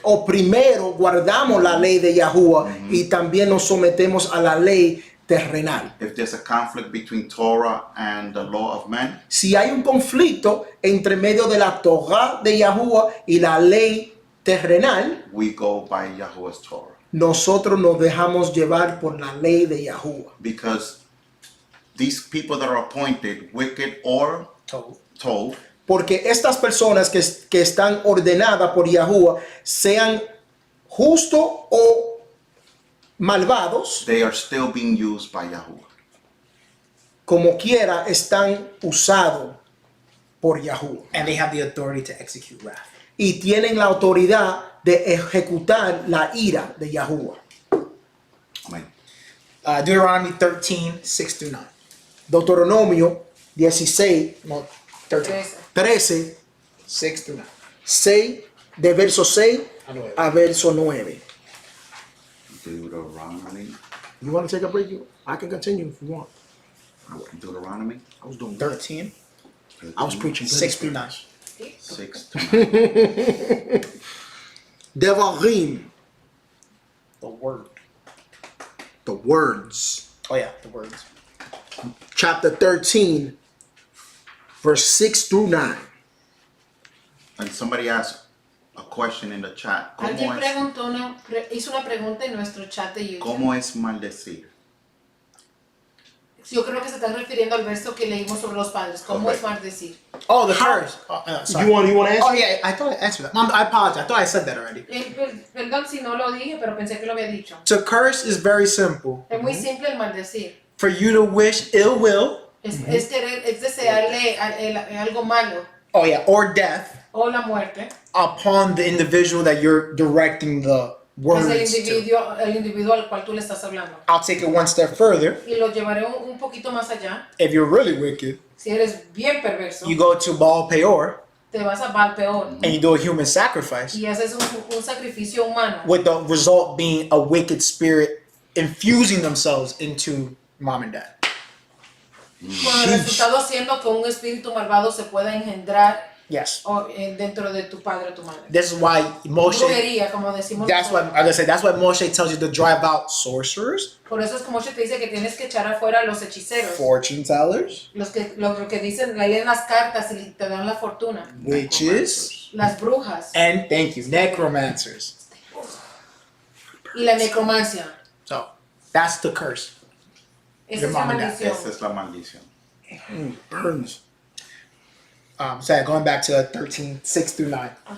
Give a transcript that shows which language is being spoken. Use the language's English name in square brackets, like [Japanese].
[Spanish] O primero guardamos la ley de Yahuwah y también nos sometemos a la ley terrenal. [English] if there's a conflict between Torah and the law of man, [Spanish] Si hay un conflicto entre medio de la Torah de Yahuwah y la ley terrenal, [English] we go by Yahuwah's Torah. [Spanish] nosotros nos dejamos llevar por la ley de Yahuwah. [English] Because these people that are appointed, wicked or told, [Spanish] Porque estas personas que están ordenadas por Yahuwah, sean justos o malvados, [English] they are still being used by Yahuwah. [Spanish] como quiera están usados por Yahuwah. [English] And they have the authority to execute wrath. [Spanish] Y tienen la autoridad de ejecutar la ira de Yahuwah. [English] Amen. Deuteronomy 13, 6 through 9. [Spanish] Deuteronomio 16, No, 13, 13, [English] 6 through 9. [Spanish] 6, de verso 6 A 9. a verso 9. [English] Deuteronomy. You want to take a break? I can continue if you want. Deuteronomy I was doing 13, I was preaching 6 through 9. 6 to 9. Devarim, The word. the words. Oh yeah, the words. Chapter 13, verse 6 through 9. And somebody asked a question in the chat. [Spanish] Alguien hizo una pregunta en nuestro chat de YouTube. ¿Cómo es maldecir? Yo creo que se están refiriendo al verso que leímos sobre los padres. ¿Cómo es maldecir? [English] Oh, the curse. Sorry. You want to answer? Oh yeah, I thought I answered that. Mom, I apologize. I thought I said that already. [Spanish] Perdón si no lo dije, pero pensé que lo había dicho. [English] To curse is very simple. [Spanish] Es muy simple el maldecir. [English] For you to wish ill will, [Spanish] Es desearle algo malo [English] oh yeah, or death [Spanish] o la muerte. [English] upon the individual that you're directing the words [Spanish] Es [English] to. [Spanish] el individuo al cual tú le estás hablando. [English] I'll take it one step further. [Spanish] Y lo llevaré un poquito más allá. [English] If you're really wicked, [Spanish] Si eres bien perverso, [English] you go to Baal Peor [Spanish] te vas a Baal Peor [English] and you do a human sacrifice, [Spanish] y haces un sacrificio humano. [English] with the result being a wicked spirit infusing themselves into mom and dad. [Spanish] Con el resultado haciendo que un espíritu malvado se pueda engendrar [English] Yes. [Spanish] dentro de tu padre o tu madre. [English] This is why Moshe. [Spanish] Brujería, como decimos [English] That's why [Spanish] nosotros. [English] I'm gonna say. That's why Moshe tells you to drive out sorcerers, [Spanish] Por eso es como te dice que tienes que echar afuera a los hechiceros. [English] fortune tellers, [Spanish] Lo que dicen, leen las cartas y te dan la fortuna. [English] witches, [Spanish] Las brujas [English] and thank you, necromancers. [Spanish] y la necromancia. [English] So that's the curse. [Spanish] Esa es la [English] mom and dad. [Spanish] maldición. Esa es la maldición. [English] Burns. So going back to 13, 6 through 9.